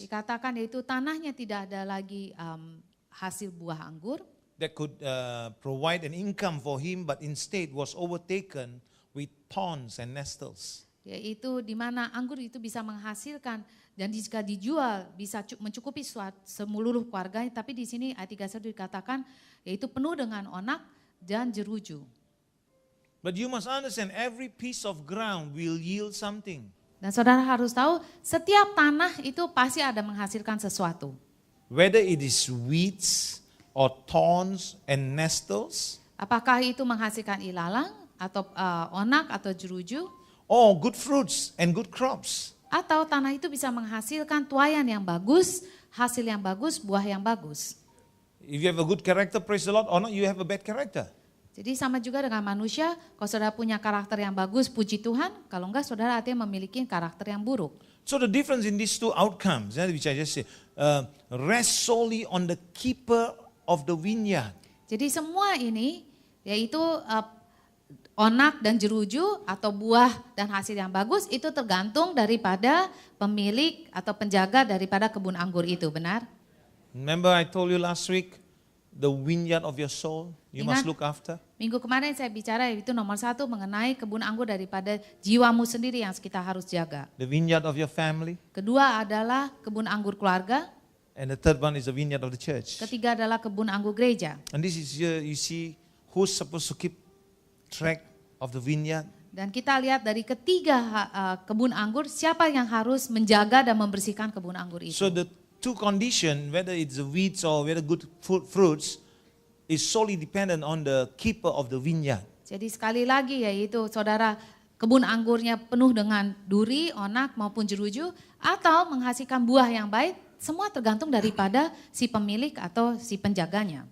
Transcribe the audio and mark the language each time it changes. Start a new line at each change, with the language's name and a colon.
Indonesian: Dikatakan yaitu tanahnya tidak ada lagi hasil buah anggur
English: That could provide an income for him, but instead was overtaken with thorns and nettles.
Indonesian: yaitu di mana anggur itu bisa menghasilkan dan jika dijual bisa mencukupi seluruh keluarganya, tapi di sini ayat 31 dikatakan yaitu penuh dengan onak dan jeruju.
English: But you must understand, every piece of ground will yield something.
Indonesian: Dan saudara harus tahu setiap tanah itu pasti ada menghasilkan sesuatu.
English: Whether it is weeds or thorns and nettles,
Indonesian: Apakah itu menghasilkan ilalang atau onak atau jeruju,
English: or good fruits and good crops.
Indonesian: atau tanah itu bisa menghasilkan tuayan yang bagus, hasil yang bagus, buah yang bagus.
English: If you have a good character, praise the Lord, or not, you have a bad character.
Indonesian: Jadi sama juga dengan manusia, kalau saudara punya karakter yang bagus, puji Tuhan, kalau enggak saudara artinya memiliki karakter yang buruk.
English: So the difference in these two outcomes, which I just said, rest solely on the keeper of the vineyard.
Indonesian: Jadi semua ini yaitu onak dan jeruju atau buah dan hasil yang bagus itu tergantung daripada pemilik atau penjaga daripada kebun anggur itu, benar?
English: Remember I told you last week, the vineyard of your soul, you must
Indonesian: Ingat.
English: look after.
Indonesian: Minggu kemarin saya bicara itu nomor 1 mengenai kebun anggur daripada jiwamu sendiri yang kita harus jaga.
English: The vineyard of your family.
Indonesian: Kedua adalah kebun anggur keluarga.
English: And the third one is the vineyard of the church.
Indonesian: Ketiga adalah kebun anggur gereja.
English: And this is here, you see, who's supposed to keep track of the vineyard?
Indonesian: Dan kita lihat dari ketiga kebun anggur, siapa yang harus menjaga dan membersihkan kebun anggur itu.
English: So the two conditions, whether it's the weeds or whether good fruits, is solely dependent on the keeper of the vineyard.
Indonesian: Jadi sekali lagi yaitu saudara kebun anggurnya penuh dengan duri, onak maupun jeruju atau menghasilkan buah yang baik, semua tergantung daripada si pemilik atau si penjaganya.